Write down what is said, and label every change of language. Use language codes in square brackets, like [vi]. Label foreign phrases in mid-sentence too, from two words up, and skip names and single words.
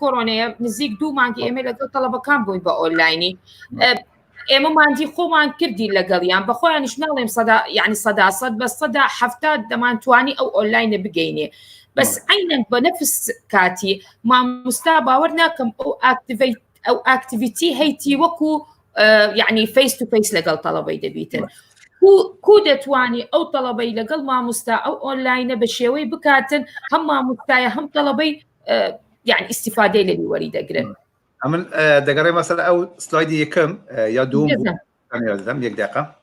[ckb] کۆرۆنەیە نزیک 2 مانگی ئێمە لەگەڵ تەڵەبەکان بووین بە ئۆنلاینی ئێمە ماندی خۆمان کردی لەگەڵیان بەخۆیانیش ناڵێم یعنی 100% بە 170 دەمانتوانی ئەو ئۆنلاینە بگەینێ بەس عینەن بە نەفس کاتی مامۆستا باوەڕ ناکەم ئەو ئاکتیڤیتی هەیتی وەکو یعنی [en] face to face [ckb] لەگەڵ تەڵەبەی دەبیتن کو دەتوانی ئەو تەڵەبەی لەگەڵ مامۆستا ئەو ئۆنلاینە بە شێوەی بکاتن هەم مامۆستایە هەم تەڵەبەی یعنی ئیستیفادەی لەوی وەری دەگرن من دەگەڕێ مەسەلە ئەو سلایدی یەکەم یا دووم یەک دقیقە